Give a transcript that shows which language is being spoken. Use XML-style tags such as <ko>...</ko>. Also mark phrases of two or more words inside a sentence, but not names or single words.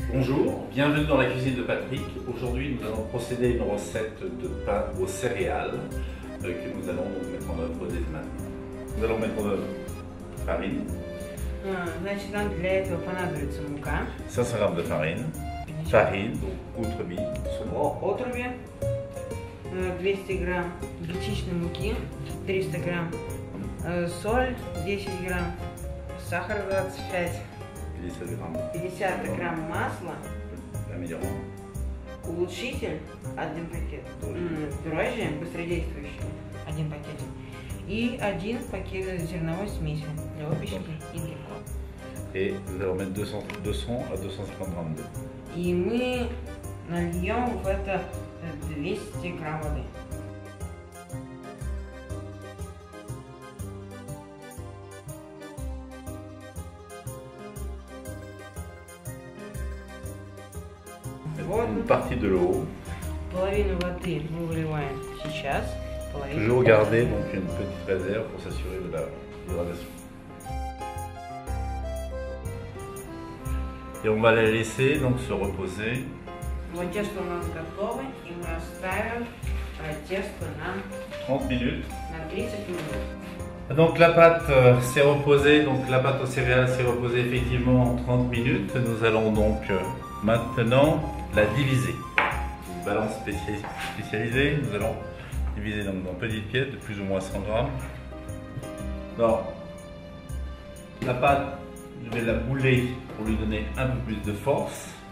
<fr>Bonjour, bienvenue dans la cuisine de Patrick. Aujourd'hui, nous allons procéder à une recette de pain aux céréales que nous allons donc mettre en œuvre dès maintenant. Nous allons mettre en œuvre farine.</fr> <ru>Значит, нам для этого понадобится мука.</ru> <fr>500 g de farine. Farine, donc outremis.</fr> <ru>Отруби. 200 грамм гречичной муки. 300 грамм соль. 10 грамм сахар 25.</ru> <fr>50 g.</fr> <ru>50 грамм масла.</ru> <fr>Améliorant.</fr> <ru>Улучшитель 1 пакет. Дрожжи быстродействующие 1 пакетик. И 1 пакет зерновой смеси для выпечки и для кофе.</ru> <fr>Et nous allons mettre 200 à 250 g d'eau.</fr> <ru>И мы нальем в это 200 грамм воды.</ru> <fr>Une partie de l'eau.</fr> <ru>Половину воды мы выливаем сейчас.</ru> <fr>Toujours garder donc une petite réserve pour s'assurer de la hydratation. Et on va la laisser donc se reposer.</fr> <ru>Вот тесто у нас готово, и мы оставим тесто на</ru> <fr>30 minutes.</fr> <ru>На 30 минут.</ru> <fr>Donc la pâte s'est reposée, donc la pâte aux céréales s'est reposée effectivement en 30 minutes. Nous allons donc maintenant la diviser. Une balance spécialisée, nous allons diviser donc dans petites pièces de plus ou moins 100 grammes. Alors, la pâte, je vais la bouler pour lui donner un peu plus de force.</fr>